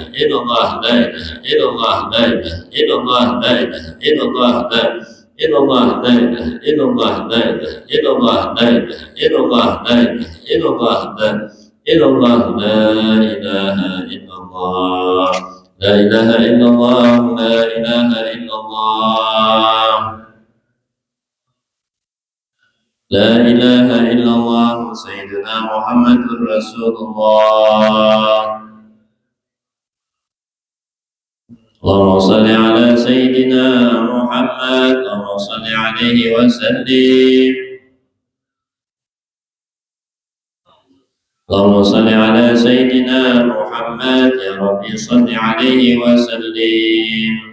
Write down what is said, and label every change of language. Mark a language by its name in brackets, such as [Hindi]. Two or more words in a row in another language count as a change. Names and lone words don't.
[Arabic] إلا الله، لا إله إلا الله، لا إله إلا الله، لا إله إلا الله، لا إله إلا الله، لا إلا الله، لا إله إلا الله، لا إله إلا الله، لا إله إلا الله، لا إله إلا الله، لا إلا الله، لا إله إلا الله، لا إله إلا الله، لا إله إلا الله، لا إله إلا الله، سيدنا محمد رسول الله. اللهم صل على سيدنا محمد، اللهم صل عليه وسلم. اللهم صل على سيدنا محمد، يا رب صل عليه وسلم.